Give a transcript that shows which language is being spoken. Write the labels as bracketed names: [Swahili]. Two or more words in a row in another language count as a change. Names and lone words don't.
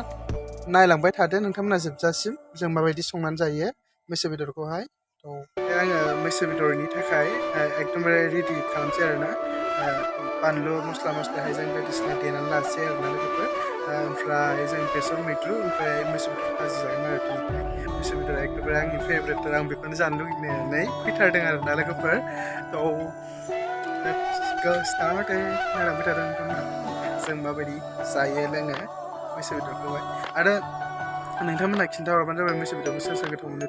[Bodo] नायलांबाय थादो नोंथांमोना जोबजासिम जों माबायदि संनानै जायो मैसो बेदरखौहाय थ' आङो मैसो बेदरनि थाखाय एकदमबारे रेडि खालामसै आरोना बानलु मस्ला हाइजें बायदिसिना देनानै लासै आरोना लोगोफोर ओमफ्राय जों बेसर मैद्रु ओमफ्राय मैसो बेदर भाजि जागोन आरो दिनैहाय मैसो बेदरा एकदमबारे आंनि फेभरेट आं बेखौनो जानो लुगैनानै फैथारदों आरोना लोगोफोर थ' [English] let's go start [Bodo] नायलांबाय थादों नोंथांमोना जों माबायदि जायो लोङो मैसो बेदरखौहाय आरो नोंथांमोना खिन्थाहरबानो जाबाय मैसो बेदरखौ सोर गोथाव मोनो